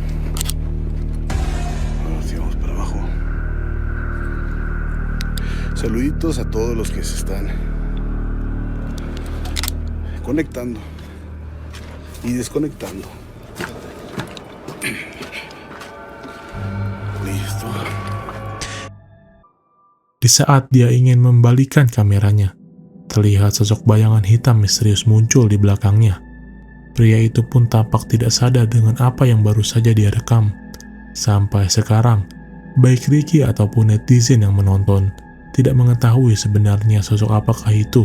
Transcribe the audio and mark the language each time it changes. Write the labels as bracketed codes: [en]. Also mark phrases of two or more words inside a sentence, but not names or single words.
[es] Ahora sí, vamos para abajo. Saluditos a todos los que se están conectando y desconectando. Listo. [id] Di saat dia ingin membalikan kameranya, terlihat sosok bayangan hitam misterius muncul di belakangnya. Pria itu pun tampak tidak sadar dengan apa yang baru saja dia rekam. Sampai sekarang, baik Ricky ataupun netizen yang menonton tidak mengetahui sebenarnya sosok apakah itu.